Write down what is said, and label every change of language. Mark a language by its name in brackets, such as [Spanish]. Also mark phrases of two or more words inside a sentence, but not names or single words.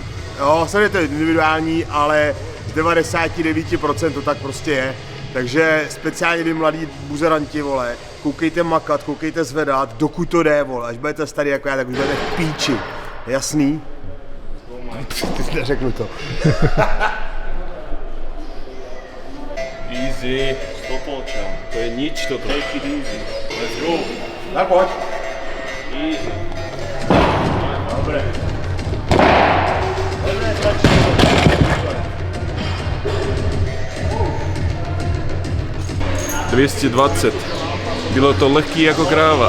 [Czech] Jo, samozřejmě to je individuální, ale z 99% to tak prostě je. Takže speciálně vy mladí buzeranti, vole, koukejte makat, koukejte zvedat, dokud to jde, vole, až budete starý jako já, tak už budete v píči, jasný? Ty si neřeknu to. [English] Easy, [Slovak] stopolča, to je nič toto. [English] Take it easy, let's go. [Czech] Tak pojď. [English] Easy. [Slovak] Dobre. [Czech] 220. Bylo to lehký jako kráva.